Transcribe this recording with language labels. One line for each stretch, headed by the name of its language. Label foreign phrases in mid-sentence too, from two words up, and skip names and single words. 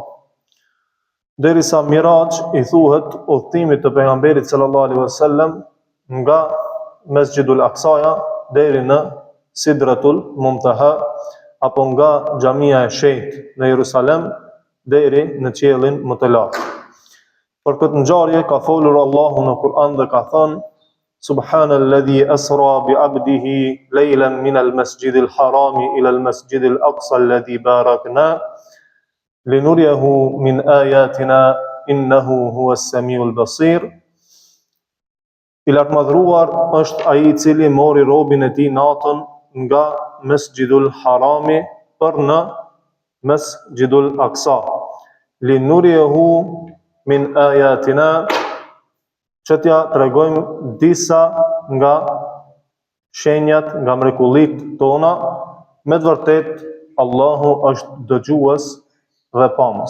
Albanian: Derisa Miraj i thuhet udhëtimit të pejgamberit
Arabic: صلى الله عليه وسلم
Albanian: nga Mesjidul Aqsaja deri në Sidratul Muntaha apo nga Xhamia e Shenjtë në Jerusalem deri në qiellin më të lartë. Për këtë ngjarje ka folur Allahu në Kur'an dhe ka thënë
Arabic: سبحان الذي أسرى بعبده ليلا من المسجد الحرام إلى المسجد الأقصى الذي باركنا لنريه من آياتنا إنه هو السميع البصير.
Albanian: I lartëmadhruar është ai i cili mori robën e tij natën nga Mesjidul Harami për në Mesjidul Aqsa.
Arabic: لنريه من آياتنا,
Albanian: që t'ja tregojmë disa nga shenjat, nga mrekullitë tona, me të vërtetë Allahu është dëgjues dhe pamës.